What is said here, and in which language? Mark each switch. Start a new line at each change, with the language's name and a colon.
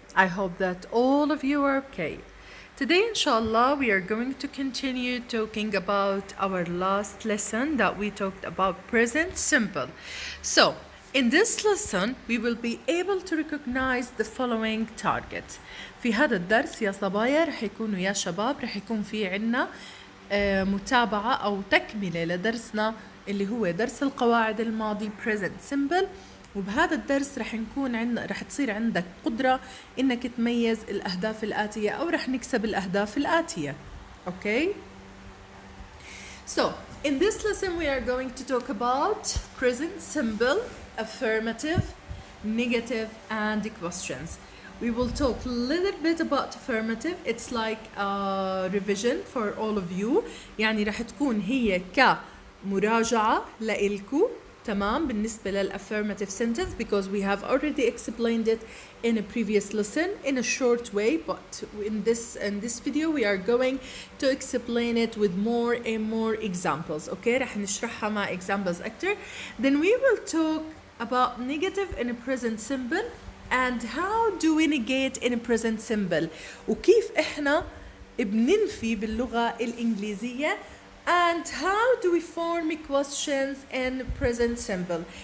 English: I hope that all of you are okay. Today, inshallah, we are going to continue talking about our last lesson that we talked about present simple. So, in this lesson, we will be able to recognize the following targets.
Arabic: في هذا الدرس يا صبايا رح يكونوا يا شباب رح يكون في عنا متابعة أو تكملة لدرسنا اللي هو درس القواعد الماضي present simple. وبهذا الدرس رح تصير عندك قدرة إنك تميز الأهداف الآتية أو رح نكسب الأهداف الآتية.
English: Okay? So, in this lesson we are going to talk about present simple, affirmative, negative, and questions. We will talk a little bit about affirmative. It's like a revision for all of you.
Arabic: يعني رح تكون هي كمراجعة لإلكو. تمام بالنسبة للaffirmative
English: sentence because we have already explained it in a previous lesson in a short way, but in this video we are going to explain it with more and more examples. Okay,
Arabic: رح نشرحها مع examples أكتر.
English: Then we will talk about negative in a present simple and how do we negate in a present simple
Arabic: وكيف إحنا بننفي باللغة الإنجليزية
English: and how do we form questions in present simple.